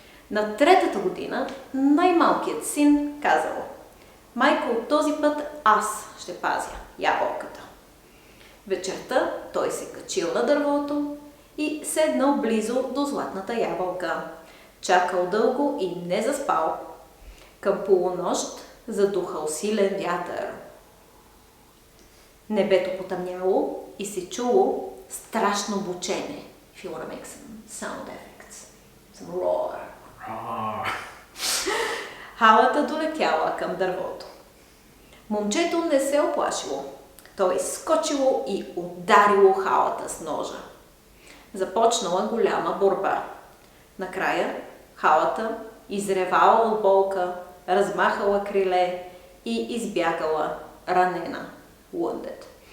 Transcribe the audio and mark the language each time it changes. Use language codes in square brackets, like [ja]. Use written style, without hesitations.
[bg] На третата година най-малкият син казал: „Майко, този път аз ще пазя ябълката.“ Вечерта той се качил на дървото и седнал близо до златната ябълка. Чакал дълго и не заспал. Към полунощ задухал силен вятър. Небето потъмняло и се чуло страшно бучене. [en] If you want to make some sound effects. Some roar. [bg] Халата долетяла към дървото. Момчето не се оплашило. Той скочило и ударило халата с ножа. Започнала голяма борба. Накрая халата изревала от болка, размахала криле и избягала ранена. [en] Wounded.